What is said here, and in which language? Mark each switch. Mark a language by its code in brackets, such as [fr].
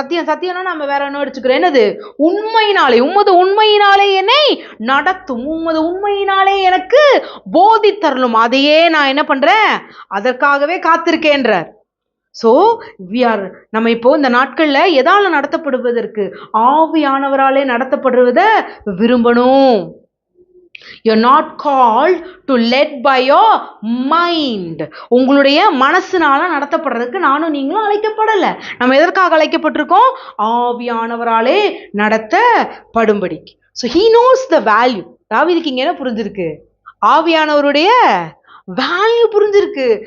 [ta] சத்தியம் சத்தியம்னா நம்ம வேற என்ன அடிச்சுக்கிறோம்? என்னது? உண்மையினாலே. உமது உண்மையினாலே என்னை நடத்தும், உமது உண்மையினாலே எனக்கு போதித்தரலும். அதையே நான் என்ன பண்றேன்? அதற்காகவே காத்திருக்கேன்றார். ஸோ நம்ம இப்போ இந்த நாட்கள்ல எதால நடத்தப்படுவதற்கு? ஆவியானவராலே நடத்தப்படுவதை விரும்பணும். [en] You're not called to led by your mind. [ta] உங்களுடைய மனசுனால நடத்தப்படுறதுக்கு நானும் நீங்களும் அழைக்கப்படலை. நம்ம எதற்காக அழைக்கப்பட்டிருக்கோம்? ஆவியானவராலே நடத்தப்படும்படிக்கு. [en] So he knows the value. [ta] தாவீதுக்கு இங்க என்ன புரிஞ்சிருக்கு? ஆவியானவருடைய வேல்யூ புரிஞ்சிருக்கு.